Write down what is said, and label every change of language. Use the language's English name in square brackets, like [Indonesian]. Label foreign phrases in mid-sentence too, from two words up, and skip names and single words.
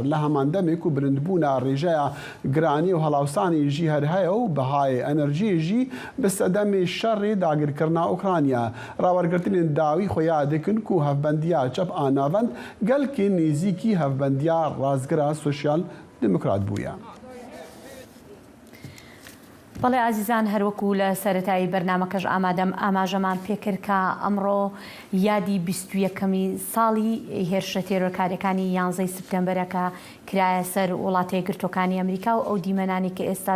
[Kurdish] Li heman demê ku bilindbûna rêjeya giranî û helawsanê jî her heye û bihayê enerjiyê jî bi sedemê şerê dagirkirina Ukrayna. Rawergirtinên dawî xuya dikin ku hevbendiya çep a navend gelkê nêzîkî hevbendiya razgira Sosyal Demokrat bûye. [Central Kurdish] بەڵێ ئازیزان هەروەکو لە سەرەتایی بەرنامەکەش ئاماژەمان پێکرد کە ئەمڕۆ یادی 21ەمی ساڵی هێرشە تێرۆرکاریەکانی 11 سپتەمبەرەکە کرایە سەر وڵاتە یەکگرتووەکانی ئەمریکا و ئەو دیمەنانی کە ئێستاش